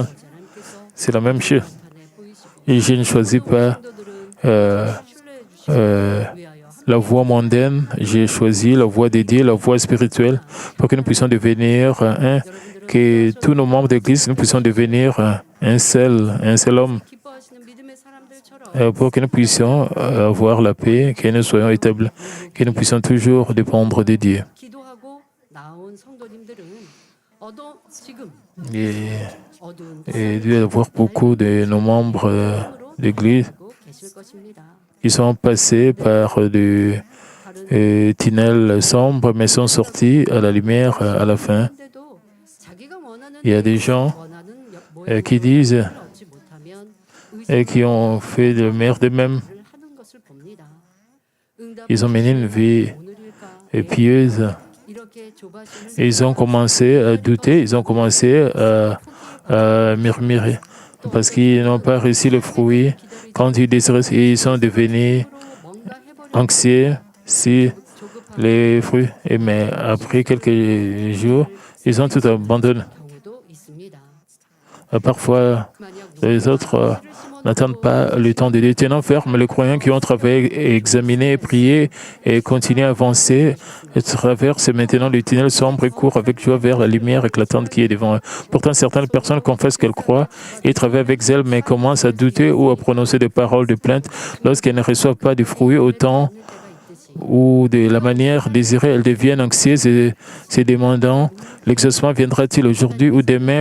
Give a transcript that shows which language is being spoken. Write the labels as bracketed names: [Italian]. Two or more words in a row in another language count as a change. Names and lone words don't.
[French] C'est la même chose. Et je ne choisis pas la voie mondaine, j'ai choisi la voie dédiée, la voie spirituelle, pour que nous puissions devenir un, que tous nos membres d'Église, nous puissions devenir un seul homme, [Korean] 기뻐하시는 믿음의 사람들처럼 [French] pour que nous puissions avoir la paix, que nous soyons établis, que nous puissions toujours dépendre de Dieu. [Korean] 기도하고 나온 성도님들은 지금 어두운 [French] Et Dieu avoir beaucoup de nos membres d'Église [Korean] 고 계실 것입니다. [French] qui sont passés par des tunnels sombres, mais sont sortis à la lumière à la fin. [Korean] 근데도 자기가 원하는 [French] Il y a des gens [Korean] 원하는 [French] qui disent [Korean] 얻지 못하면 [French] et qui ont fait le meilleur d'eux-mêmes. [Korean] 의심을 하는 것을 봅니다. [French] Ils ont mené une vie [Korean] 오늘일까? [French] pieuse. [Korean] 이렇게 조바심을 [French] Et ils ont commencé à douter, ils ont commencé à murmurer parce qu'ils n'ont pas réussi le fruit quand ils désiraient. Et ils sont devenus [Korean] 뭔가 해버리는 [French] anxieux si [Korean] 조급한 [French] les fruits. Mais après quelques jours, ils ont tout abandonné. [Korean] 경우도 있습니다. [French] Parfois, [Korean] 만약 [French] les autres n'attendent pas le temps de Dieu. Tenant ferme, les croyants qui ont travaillé, examiné, prié et continué à avancer, traversent maintenant le tunnel sombre et courent avec joie vers la lumière éclatante qui est devant eux. Pourtant, certaines personnes confessent qu'elles croient et travaillent avec zèle, mais commencent à douter ou à prononcer des paroles de plainte lorsqu'elles ne reçoivent pas de fruits au temps ou de la manière désirée, elles deviennent anxieuses et se demandant l'exaucement viendra-t-il aujourd'hui ou demain.